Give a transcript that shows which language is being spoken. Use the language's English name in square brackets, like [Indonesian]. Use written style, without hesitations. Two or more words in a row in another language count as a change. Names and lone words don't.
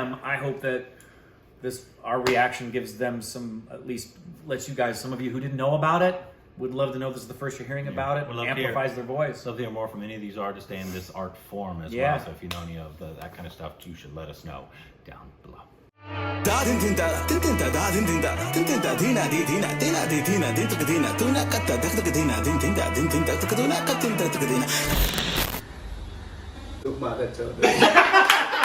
[English] I hope that our reaction gives them some, at least lets you guys, some of you who didn't know about it, would love to know this is the first you're hearing about it. Amplifies their voice. Love to hear more from any of these artists and this art form as well. So if you know any of that kind of stuff, you should let us know down below. Dadin tinta, tintinta, dadin tinta, tintinta, dina di dina, dina di dina, din tukadina, tuna katta, dakadina, din tinta, tukaduna katinta, tukadina. [Vietnamese] Lúc mà thật sự